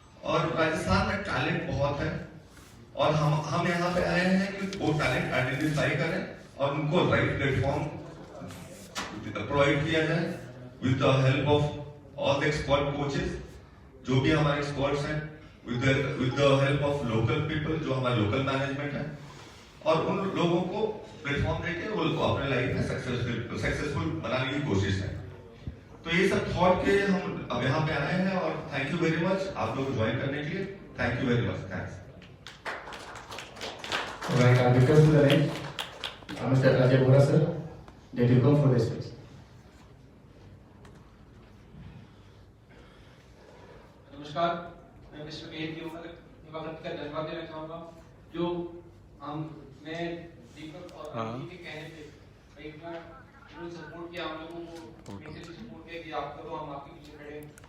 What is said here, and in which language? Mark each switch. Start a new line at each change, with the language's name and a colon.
Hindi: और राजस्थान में टैलेंट बहुत है, और हम यहाँ पे आए हैं कि वो टैलेंट आइडेंटिफाई करें और उनको राइट प्लेटफॉर्म प्रोवाइड किया जाए
English: with the help of all the expert coaches,
Hindi: जो भी हमारे एक्सपर्ट्स हैं,
English: with the help of local people,
Hindi: जो हमारे लोकल मैनेजमेंट है, और उन लोगों को प्लेटफॉर्म देके वो अपने लाइफ में सक्सेसफुल बनाने की कोशिश है। तो ये सब थॉट के हम अब यहाँ पे आए हैं, और
English: thank you very much
Hindi: आप लोग ज्वाइन करने के लिए।
English: Thank you very much, thanks. Right, I'll request to the range, Mr. Ajay Bora sir, that you come for the speech.
Hindi: नमस्कार, मैं मिस्टर मेहर की उम्र वक्त का धन्यवाद देना चाहूँगा, जो मैं दीपक और अमित के कहने पे एक बार सपोर्ट किया, हम लोगों को मेंटली सपोर्ट किया कि आप करो, हम आपके पीछे खड़े हैं।